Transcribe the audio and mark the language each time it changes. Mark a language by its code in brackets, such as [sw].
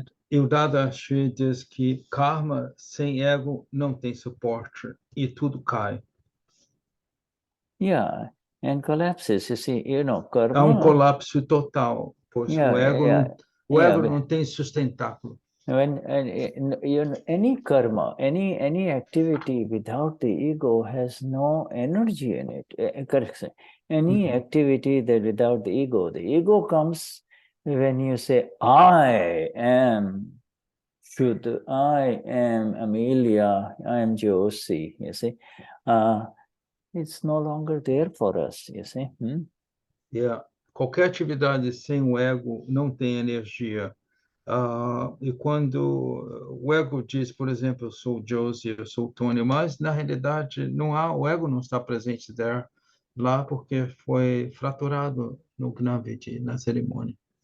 [pt] E o Dadashri diz que karma sem ego não tem suporte e tudo cai. [en] Yeah, and collapses, you see, you know, karma. [pt] Há colapso total, pois o ego não tem sustentáculo. [en] When any karma, any activity without the ego has no energy in it. Correct. Any activity that without the ego comes when you say, I am Shuddha, I am Amelia, I am Josie, you see. It's no longer there for us, you see. Yeah. [pt] Qualquer atividade sem o ego não tem energia. E quando o ego diz, por exemplo, eu sou o Josie, eu sou o Tony, mas na realidade o ego não está presente lá porque foi fraturado no Gnaviti, na cerimônia.